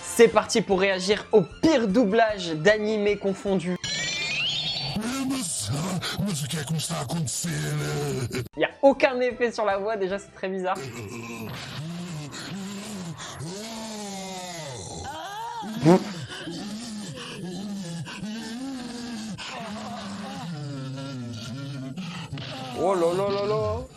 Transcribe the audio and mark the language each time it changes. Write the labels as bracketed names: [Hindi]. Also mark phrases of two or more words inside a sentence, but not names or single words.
[French] C'est parti pour réagir au pire doublage d'animé confondu. [Portuguese] Mas o que é que me está a acontecer? [French] Il n'y a aucun effet sur la voix, déjà c'est très bizarre. Oh là là là là.